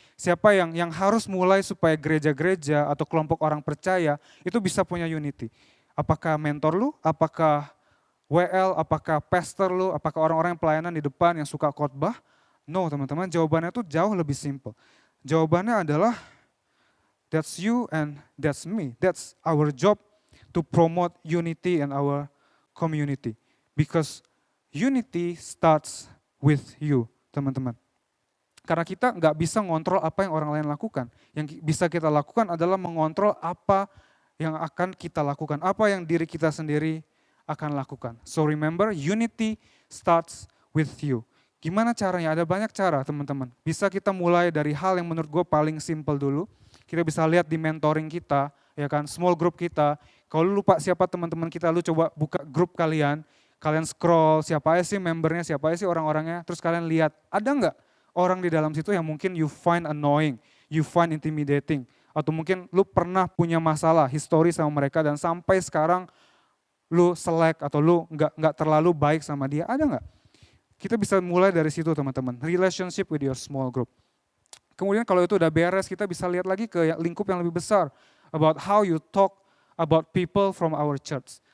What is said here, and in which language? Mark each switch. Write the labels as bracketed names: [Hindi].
[Indonesian] Siapa yang harus mulai supaya gereja-gereja atau kelompok orang percaya itu bisa punya unity? Apakah mentor lu, apakah WL, apakah pastor lu, apakah orang-orang yang pelayanan di depan yang suka khotbah? No, teman-teman, jawabannya itu jauh lebih simple. Jawabannya adalah [English] That's you and that's me. That's our job to promote unity in our community. Because unity starts with you, teman-teman. [Indonesian] Karena kita nggak bisa ngontrol apa yang orang lain lakukan. Yang bisa kita lakukan adalah mengontrol apa yang akan kita lakukan. Apa yang diri kita sendiri akan lakukan. [English] So remember, unity starts with you. [Indonesian] Gimana caranya? Ada banyak cara, teman-teman. Bisa kita mulai dari hal yang menurut gue paling simple dulu. Kita bisa lihat di mentoring kita, ya kan, small group kita. Kalau lu lupa siapa teman-teman kita, lu coba buka grup kalian scroll siapa aja sih membernya, siapa aja sih orang-orangnya, terus kalian lihat, ada nggak orang di dalam situ yang mungkin [English] you find annoying, you find intimidating, [Indonesian] atau mungkin lu pernah punya masalah, histori sama mereka dan sampai sekarang lu selek atau lu nggak terlalu baik sama dia, ada nggak? Kita bisa mulai dari situ teman-teman, [English] relationship with your small group. [Indonesian] Kemudian kalau itu udah beres, kita bisa lihat lagi ke lingkup yang lebih besar. [English] About how you talk about people from our church.